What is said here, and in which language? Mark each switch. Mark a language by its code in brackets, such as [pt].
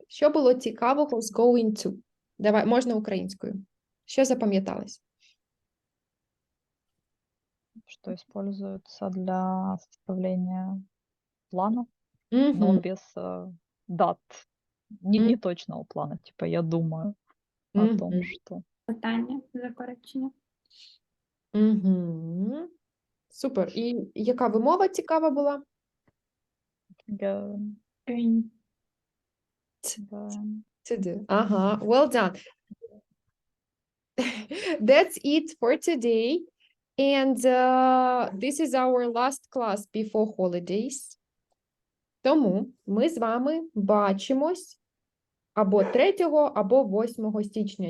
[uk] Що було цікавого з going to? Давай, можна українською. Що запам'яталось? [ru] что используется для составления плана. но Мгм. без дат, не точного плана. Типа я думаю о том, Мгм. что... [uk] Питання, заперечення. Мгм. Супер. І яка вимова цікава була? Я- [en] Going. [ru] да. [en] To do. Ага, well done. That's it for today. And this is our last class before holidays. [uk] Тому ми з вами бачимось або 3, або 8 січня.